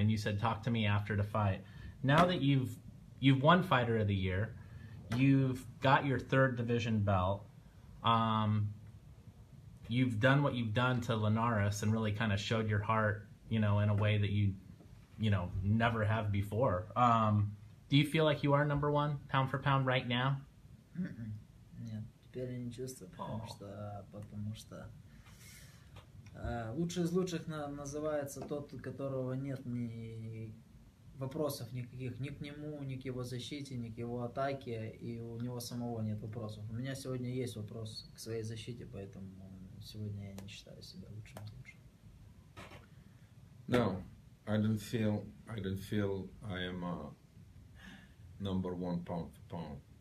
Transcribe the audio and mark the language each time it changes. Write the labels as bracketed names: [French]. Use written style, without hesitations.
[English] And you said, "Talk to me after the fight." Now that you've won Fighter of the Year, you've got your third division belt. You've done what you've done to Linares and really kind of showed your heart, in a way that you never have before. Do you feel like you are number one pound for pound right now? [Russian] Нет, теперь я не чувствую, потому что лучший из лучших называется тот, у которого нет ни вопросов никаких ни к нему, ни к его защите, ни к его атаке, и у него самого нет вопросов. У меня сегодня есть вопрос к своей защите, поэтому сегодня я не считаю себя лучшим из лучших. [English] No, I don't feel I am number one pound for pound.